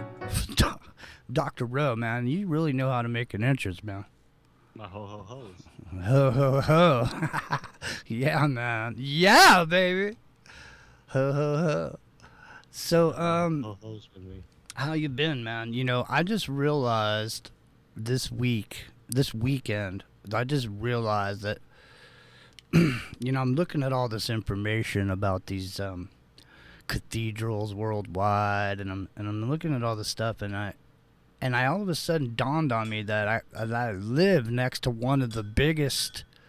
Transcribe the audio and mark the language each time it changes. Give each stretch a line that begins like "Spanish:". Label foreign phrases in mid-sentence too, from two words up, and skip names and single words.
English: Dr. Rho, man, you really know how to make an entrance, man. My ho-ho-hos. Ho-ho-ho. Yeah, man. Yeah, baby. Ho-ho-ho. So, Ho-hos with me. how you been, man? I just realized this weekend, I just realized that I'm looking at all this information about these cathedrals worldwide, and I'm looking at all this stuff, and I all of a sudden dawned on me that I live next to one of the biggest.